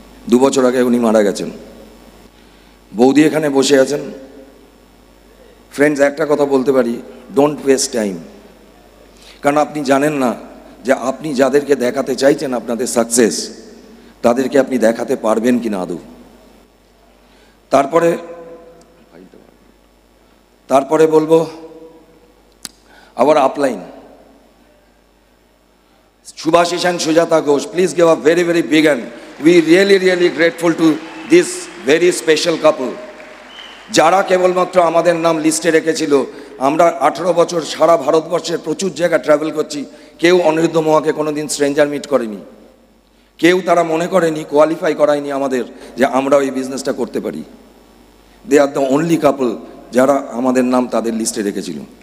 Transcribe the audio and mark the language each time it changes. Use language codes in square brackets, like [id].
[bn] 2 বছর আগে উনি মারা গেছেন। বৌদি এখানে বসে আছেন। ফ্রেন্ডস, একটা কথা বলতে পারি, [en] Don't waste time. [bn] কারণ আপনি জানেন না যে আপনি যাদেরকে দেখাতে চাইছেন আপনাদের সাকসেস, তাদেরকে আপনি দেখাতে পারবেন কিনা আদৌ। তারপরে বলবো আবার upline, [en] Subhashis and Sujata Ghosh, please give a very, very big hand. We really grateful to this very special couple. [bn] যারা কেবলমাত্র আমাদের নাম লিস্টে রেখেছিল। আমরা 18 বছর সারা ভারতবর্ষের প্রচুর জায়গা ট্রাভেল করছি, কেউ অনিরুদ্ধ মহাকে কোনোদিন স্ট্রেঞ্জার মিট করেনি, কেউ তারা মনে করেনি, কোয়ালিফাই করায়নি আমাদের যে আমরা এই বিজনেসটা করতে পারি। [en] they are the only couple [bn] যারা আমাদের নাম তাদের লিস্টে রেখেছিল।